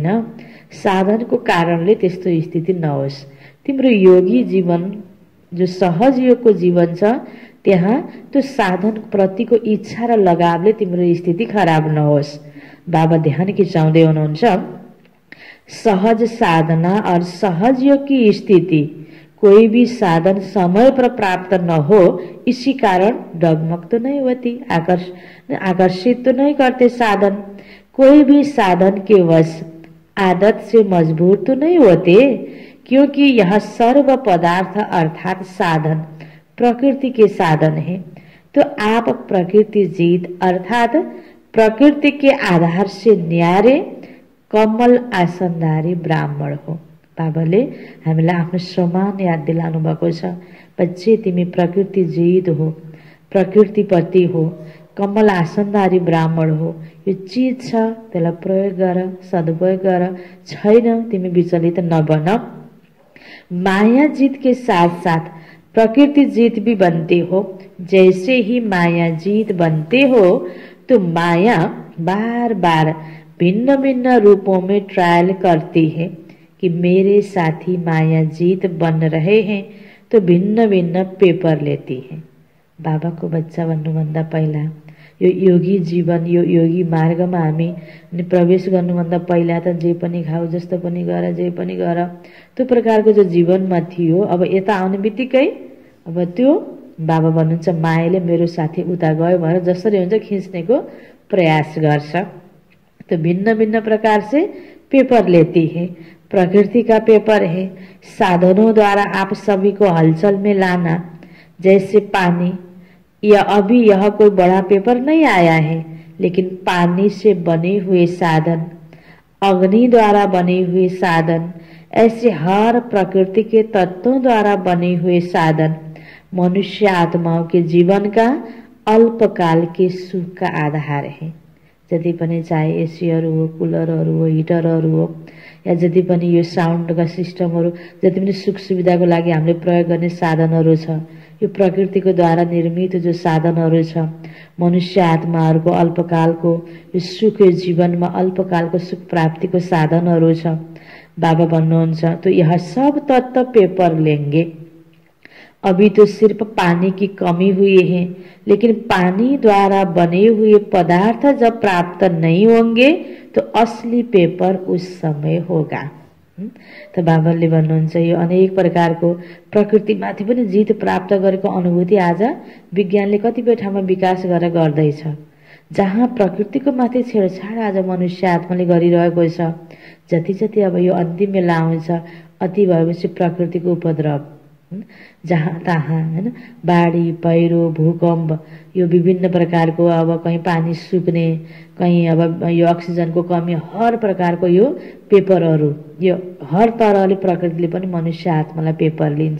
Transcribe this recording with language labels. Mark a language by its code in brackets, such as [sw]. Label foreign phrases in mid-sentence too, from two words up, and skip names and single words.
[ne] साधनको कारणले त्यस्तो स्थिति नहोस्। तिम्रो योगी जीवन जो सहज योगको जीवन छ त्यहाँ त्यो साधन प्रतिको इच्छा र लगावले तिम्रो स्थिति खराब नहोस्। बाबा ध्यान खिचाउँदै हुनुहुन्छ [hi] सहज साधना और सहज योग की स्थिति कोई भी साधन समय पर प्राप्त न हो, इसी कारण डगमग तो नहीं होती, आकर्षित तो नहीं करते साधन। कोई भी साधन के वश आदत से मजबूर तो नहीं होते, क्योंकि यह सर्व पदार्थ अर्थात साधन प्रकृति के साधन है। तो आप प्रकृति जीत अर्थात प्रकृति के आधार से न्यारे कमल आसनधारी ब्राह्मण हो। [ne] बाबाले हामीलाई आफ्नो समान याद दिलाउनु भएको छ। बच्चे तिमी प्रकृति जीत हो, प्रकृतिपति हो, कमल आसनधारी ब्राह्मण हो। यो चीज छ त्यसलाई प्रयोग गर, सदुपयोग गर, छैन तिमी विचलित नबन। [hi] माया जीत के साथ साथ प्रकृति जीत भी बनते हो। जैसे ही माया जीत बनते हो तो माया बार बार भिन्न भिन्न रूपों में ट्रायल करती है कि मेरे साथी माया जीत बन रहे हैं, तो भिन्न भिन्न पेपर लेती है। [ne] बाबा को बच्चा बन्नुभन्दा पहिला यो योगी जीवन, यो योगी मार्गमा हामी प्रवेश गर्नुभन्दा पहिला त जे पनि खाऊ, जस्तो पनि गर, जे पनि गर, त्यो प्रकारको जो जीवनमा थियो, अब यता आउने बित्तिकै अब त्यो बाबा भन्नुहुन्छ मायाले मेरो साथी उता गयो भनेर जसरी हुन्छ खिच्नेको प्रयास गर्छ। [hi] तो भिन्न भिन्न प्रकार से पेपर लेती है, प्रकृति का पेपर है। साधनों द्वारा आप सभी को हलचल में लाना, जैसे पानी, या अभी यह कोई बड़ा पेपर नहीं आया है, लेकिन पानी से बने हुए साधन, अग्नि द्वारा बने हुए साधन, ऐसे हर प्रकृति के तत्वों द्वारा बने हुए साधन मनुष्य आत्माओं के जीवन का अल्पकाल के सुख का आधार है। [ne] जति पनि चाहे एसीहरू हो, कुलरहरू हो, हिटरहरू हो, या जति पनि यो साउन्डका सिस्टमहरू, जति पनि सुख सुविधाको लागि हामीले प्रयोग गर्ने साधनहरू छ, यो प्रकृतिको द्वारा निर्मित जो साधनहरू छ, मनुष्य आत्माहरूको अल्पकालको यो सुख, यो जीवनमा अल्पकालको सुख प्राप्तिको साधनहरू छ। बाबा भन्नुहुन्छ [hi] तो यह सब तत्व पेपर लेंगे। अभी तो सिर्फ पानी की कमी हुई है, लेकिन पानी द्वारा बने हुए पदार्थ जब प्राप्त नहीं होंगे तो असली पेपर उस समय होगा। [ne] त बाबाले भन्नुहुन्छ यो अनेक प्रकारको प्रकृतिमाथि पनि जित प्राप्त गरेको अनुभूति आज विज्ञानले कतिपय ठाउँमा विकास गरेर गर्दैछ। जहाँ प्रकृतिको माथि छेडछाड आज मनुष्य आत्माले गरिरहेको छ, जति जति अब यो अन्तिम बेला आउँछ, अति भएपछि प्रकृतिको उपद्रव, जहाँ तहाँ हैन, बाढी, पहिरो, भूकम्प, यो विभिन्न प्रकारको, अब कहीं पानी सुक्ने, कहीं अब यो अक्सिजनको कमी, हर प्रकारको यो पेपरहरू, यो हर तरहले प्रकृतिले पनि मनुष्य आत्मालाई पेपर लिन्छ।